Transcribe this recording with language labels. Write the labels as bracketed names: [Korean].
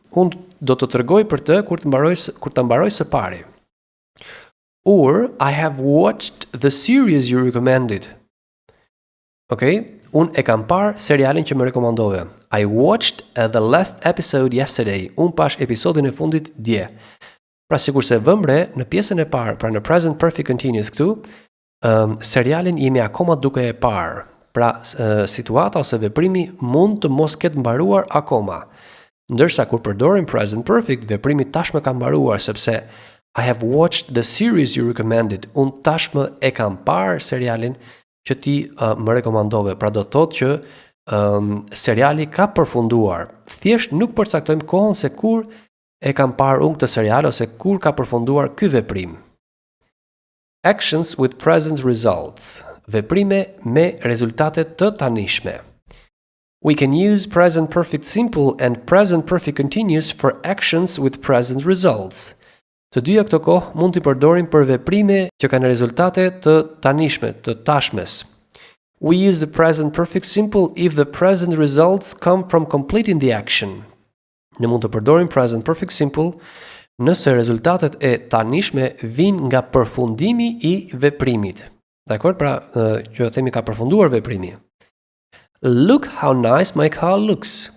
[Albanian] Unë do të tregoj për të kur ta mbaroj së pari. [English] Or I have watched the series you recommended. Okay? [Albanian] Unë e kam parë serialin që më rekomandove. [English] I watched the last episode yesterday. [Albanian] Unë pash episodin e fundit dje. Pra sikur se vëmre në pjesën e parë, pra në present perfect continuous këtu, serialin jemi akoma duke e parë. Pra situata ose veprimi mund të mos ketë mbaruar akoma. Ndërsa kur përdorim present perfect, veprimi tashmë ka mbaruar sepse [English] I have watched the series you recommended. [Albanian] Unë tashmë e kam parë serialin që ti më rekomandove. Pra do të thotë që seriali ka përfunduar. Thjesht nuk përcaktojmë kohën se kur e kam parë unë këtë serial ose kur ka përfunduar ky veprim. [English] Actions with present results. [Albanian] Veprime me rezultate të tanishme. [English] We can use present perfect simple and present perfect continuous for actions with present results. [Albanian] Të dyja këto kohë mund t'i përdorim për veprime që kanë rezultate të tanishme, të tashmes. [English] We use the present perfect simple if the present results come from completing the action. [Albanian] Ne mund të përdorim present perfect simple nëse rezultatet e tanishme vijnë nga përfundimi I veprimit. Dakor? Pra, që themi ka përfunduar veprimi. [English] Look how nice my car looks.